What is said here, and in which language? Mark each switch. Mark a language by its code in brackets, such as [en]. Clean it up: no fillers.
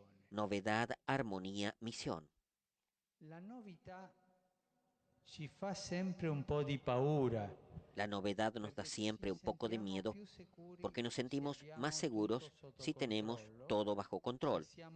[es] Novedad, armonía, misión. [it] La novità ci fa sempre un po' di paura. [es] La novedad nos da siempre un poco de miedo porque nos sentimos más seguros si tenemos todo bajo control.